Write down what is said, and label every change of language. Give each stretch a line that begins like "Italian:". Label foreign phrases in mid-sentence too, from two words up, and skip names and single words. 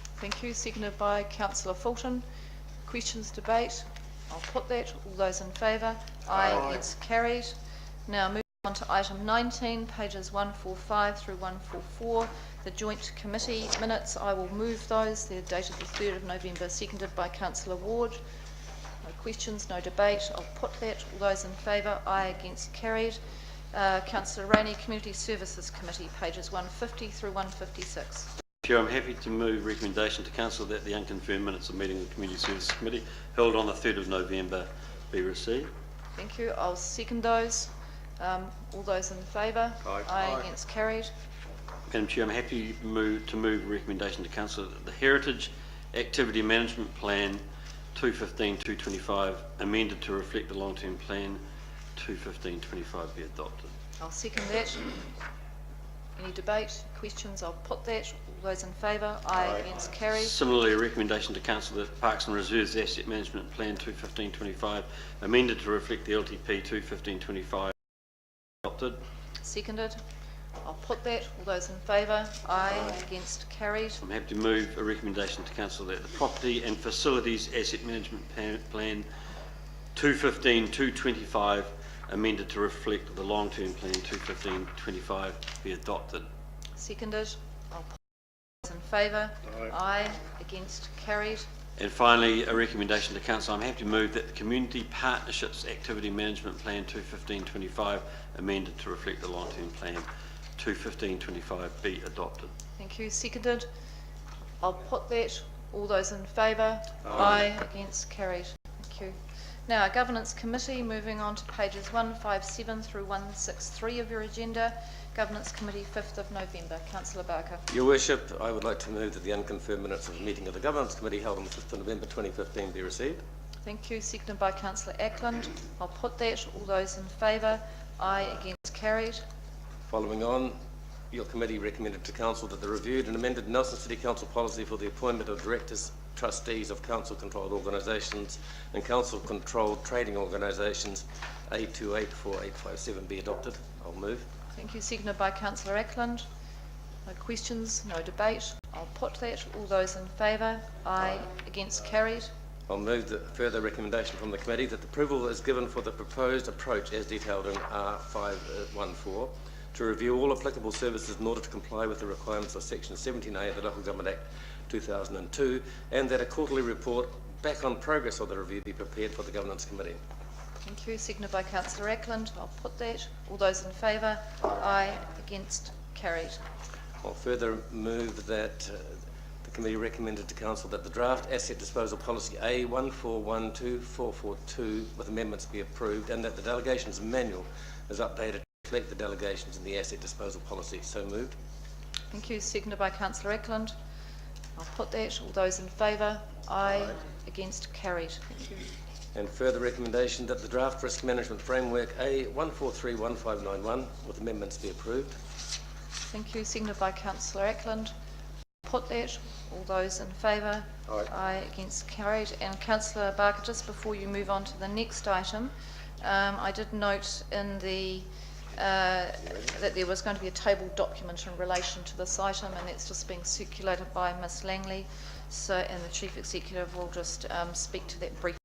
English: Thank you. Seconded by Councillor Fulton. Questions, debate? I'll put that. All those in favour? Aye. Aye. Against? Carried. Now moving on to item 19, pages 145 through 144, the joint committee minutes. I will move those. They're dated the 3rd of November, seconded by Councillor Ward. No questions, no debate. I'll put that. All those in favour? Aye. Against? Carried. Councillor Rainey, Community Services Committee, pages 150 through 156. Chair, I'm happy to move recommendation to Council that the unconfirmed minutes of meeting of the Community Services Committee held on the 3rd of November be received. Thank you. I'll second those. All those in favour? Aye. Aye. Against? Carried. Madam Chair, I'm happy to move recommendation to Council that the Heritage Activity Management Plan 2015-2025 amended to reflect the long-term plan 2015-25 be adopted. I'll second that. Any debate, questions? I'll put that. All those in favour? Aye. Against? Carried. Similarly, a recommendation to Council that Parks and Reserves Asset Management Plan 2015-25 amended to reflect the LTP 2015-25 adopted. Seconded. I'll put that. All those in favour? Aye. Against? Carried. I'm happy to move a recommendation to Council that the Property and Facilities Asset Management Plan 2015-25 amended to reflect the long-term plan 2015-25 be adopted. Seconded. I'll put those in favour? Aye. Against? Carried. And finally, a recommendation to Council. I'm happy to move that the Community Partnerships Activity Management Plan 2015-25 amended to reflect the long-term plan 2015-25 be adopted. Thank you. Seconded. I'll put that. All those in favour? Aye. Against? Carried. Thank you. Now, our Governance Committee, moving on to pages 157 through 163 of your agenda. Governance Committee, 5th of November. Councillor Barker. Your Worship, I would like to move that the unconfirmed minutes of the meeting of the Governance Committee held on the 5th of November 2015 be received. Thank you. Seconded by Councillor Ackland. I'll put that. All those in favour? Aye. Against? Carried. Following on, your committee recommended to Council that the reviewed and amended Nelson City Council policy for the appointment of directors, trustees of council-controlled organisations and council-controlled trading organisations A284857 be adopted. I'll move. Thank you. Seconded by Councillor Ackland. No questions, no debate. I'll put that. All those in favour? Aye. Against? Carried. I'll move the further recommendation from the committee that the approval is given for the proposed approach as detailed in R514 to review all applicable services in order to comply with the requirements of Section 17A of the Local Government Act 2002, and that a quarterly report back on progress of the review be prepared for the Governance Committee. Thank you. Seconded by Councillor Ackland. I'll put that. All those in favour? Aye. Against? Carried. I'll further move that the committee recommended to Council that the draft asset disposal policy A1412442 with amendments be approved, and that the delegations manual is updated to reflect the delegations in the asset disposal policy. So moved. Thank you. Seconded by Councillor Ackland. I'll put that. All those in favour? Aye. Against? Carried. Thank you. And further recommendation that the draft risk management framework A1431591 with amendments be approved. Thank you. Seconded by Councillor Ackland. Put that. All those in favour? Aye. Aye. Against? Carried. And Councillor Barker, just before you move on to the next item, I did note in the that there was going to be a tabled document in relation to this item, and that's just being circulated by Ms Langley. So, and the Chief Executive will just speak to that briefly.